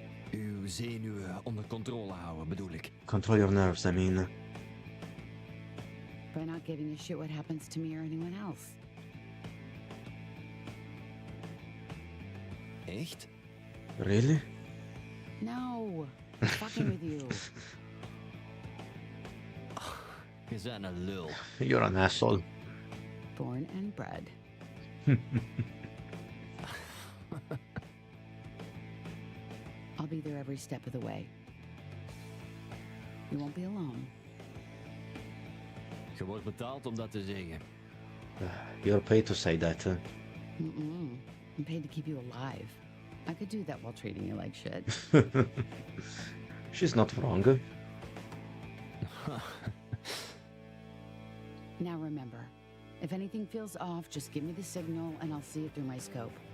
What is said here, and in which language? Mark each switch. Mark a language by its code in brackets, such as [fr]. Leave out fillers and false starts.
[nl] Uw zenuwen onder controle houden, bedoel ik. [en] Control your nerves, I mean. By not giving a shit what happens to me or anyone else. [nl] Echt? [en] Really? No. I'm fucking with you. [nl] Je bent een lul. [en] You're an asshole. Born and bred. I'll be there every step of the way. You won't be alone. [nl] Je wordt betaald om dat te zeggen. [en] You're paid to say that. Mm-mm. I'm paid to keep you alive. I could do that while treating you like shit. She's not wrong. Now remember, if anything feels off, just give me the signal and I'll see it through my scope.